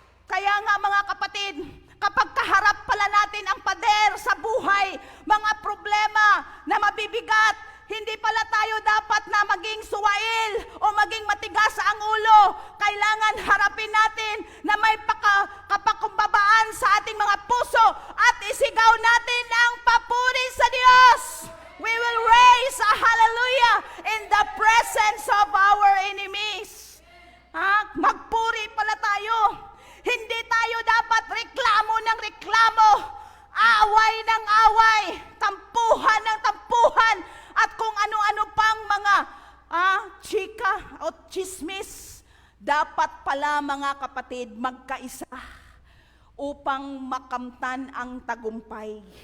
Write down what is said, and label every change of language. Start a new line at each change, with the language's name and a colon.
Filipino: Kaya nga mga kapatid, kapag kaharap pala natin ang pader sa buhay, mga problema na mabibigat, hindi pala tayo dapat na maging suwail o maging matigas ang ulo. Kailangan harapin natin na may kapakumbabaan sa ating mga puso at isigaw natin ang papuri sa Diyos.
English: We will raise a hallelujah in the presence of our enemies.
Filipino: Magpuri pala tayo. Hindi tayo dapat reklamo ng reklamo, away ng away, tampuhan ng tampuhan, at kung ano-ano pang mga chika o chismis. Dapat pala mga kapatid magkaisa upang makamtan ang tagumpay.